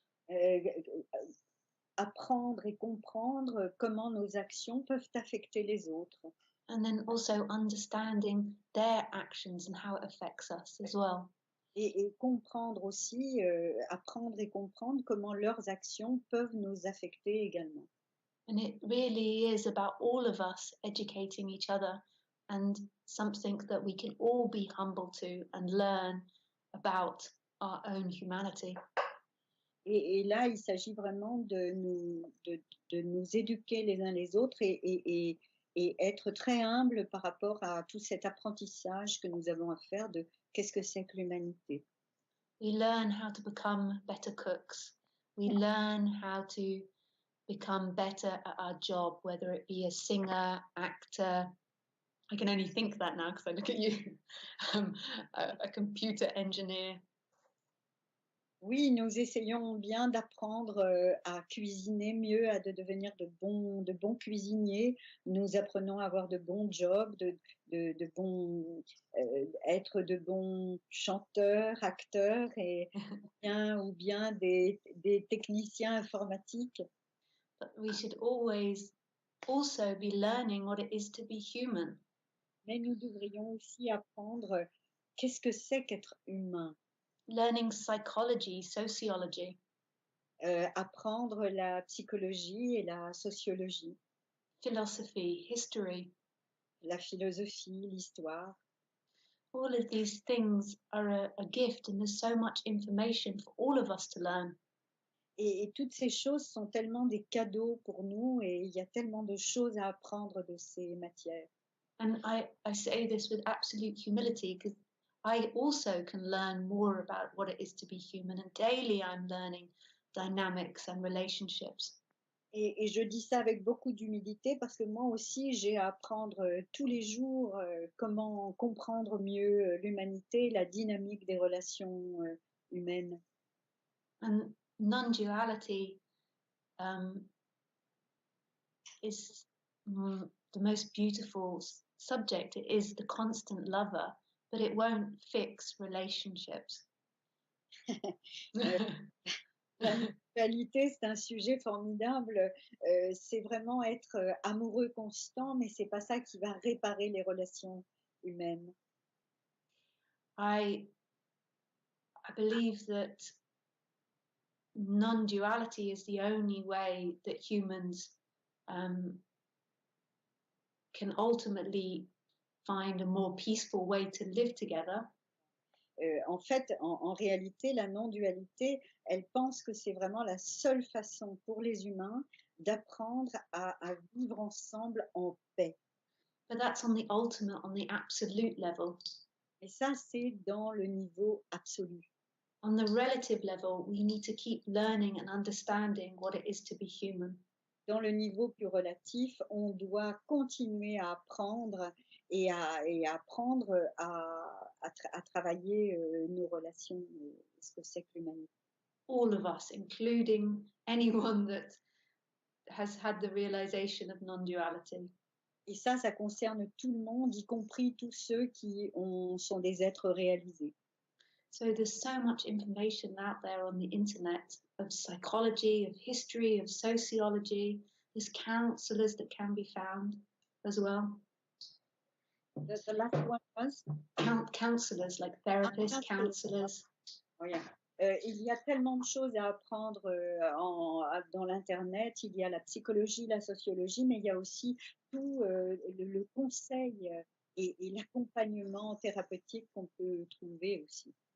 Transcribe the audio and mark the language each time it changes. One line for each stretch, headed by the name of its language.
French: Euh, apprendre et comprendre comment nos actions peuvent affecter les autres.
English: and then also understanding their actions and how it affects us as well.
French: Et comprendre aussi, apprendre et comprendre comment leurs actions peuvent nous affecter également.
English: And it really is about all of us educating each other, and something that we can all be humble to and learn about our own humanity.
French: Et là, il s'agit vraiment de nous éduquer les uns les autres et être très humble par rapport à tout cet apprentissage que nous avons à faire de qu'est-ce que c'est que l'humanité.
English: We learn how to become better cooks. We learn how to become better at our job, whether it be a singer, actor. I can only think that now because I look at you, a computer engineer.
French: Oui, nous essayons bien d'apprendre à cuisiner mieux, à devenir de bons cuisiniers. Nous apprenons à avoir de bons jobs, de bons, être de bons chanteurs, acteurs ou bien des techniciens informatiques.
English: But we should always also be learning what it is to be human.
French: Mais nous devrions aussi apprendre qu'est-ce que c'est qu'être humain.
English: Learning psychology, sociology,
French: Apprendre la psychologie et la sociologie,
English: philosophy, history.
French: la philosophie, l'histoire.
English: All of these things are a gift, and there's so much information for all of us to learn.
French: Et toutes ces choses sont tellement des cadeaux pour nous et il y a tellement de choses à apprendre de ces matières.
English: And I say this with absolute humility because I also can learn more about what it is to be human, and daily I'm learning dynamics and relationships.
French: Et je dis ça avec beaucoup d'humilité parce que moi aussi, j'ai à apprendre tous les jours comment comprendre mieux l'humanité, la dynamique des relations humaines.
English: And non-duality is the most beautiful subject. It is the constant lover, but it won't fix relationships.
French: La mutualité, c'est un sujet formidable. C'est vraiment être amoureux constant, mais c'est pas ça qui va réparer les relations humaines.
English: I believe that non-duality is the only way that humans can ultimately find a more peaceful way to live together.
French: En fait, en réalité, la non-dualité, elle pense que c'est vraiment la seule façon pour les humains d'apprendre à vivre ensemble en paix.
English: But that's on the ultimate, on the absolute level.
French: Et ça, c'est dans le niveau absolu.
English: On the relative level, we need to keep learning and understanding what it is to be human.
French: Dans le niveau plus relatif, on doit continuer à apprendre et à apprendre à travailler nos relations, ce que c'est que l'humanité.
English: All of us, including anyone that has had the realization of non-duality.
French: Et ça concerne tout le monde, y compris tous ceux qui sont des êtres réalisés.
English: So there's so much information out there on the internet of psychology, of history, of sociology. There's counselors that can be found as well. The last one was Counselors, like therapists, counselors. Oh, yeah.
French: Il y a tellement de choses à apprendre dans l'Internet. Il y a la psychologie, la sociologie, mais il y a aussi tout le conseil et l'accompagnement thérapeutique qu'on peut trouver aussi.